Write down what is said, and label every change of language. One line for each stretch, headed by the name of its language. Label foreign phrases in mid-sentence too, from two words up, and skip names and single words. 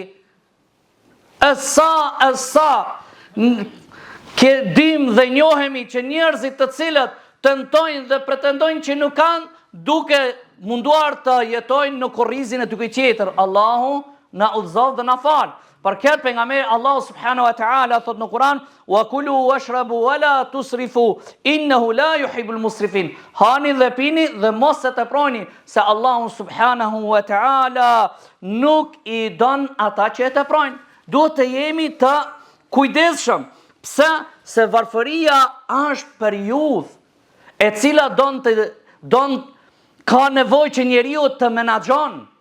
Albanian: E sa ke dim dhe njohemi që njerëzit të cilët tentojnë dhe pretendojnë që nuk kanë, duke munduar të jetojnë në korrizin e dikujt tjetër. Allahu na udhëzon dhe na fal. Për këtë pejgamberi Allahu
Arabic: سبحانه وتعالى
Albanian: thot në Kur'an:
Arabic: "وكلوا واشربوا ولا تسرفوا، إنه لا يحب المسرفين."
Albanian: Hani dhe pini dhe mos e teproni, se Allahu
Arabic: سبحانه وتعالى
Albanian: nuk I don ata që e teprojnë. Duhet të jemi të kujdesshëm. Pse? Se varfëria është periudhë e cila ka nevojë që njeriu të menaxhon.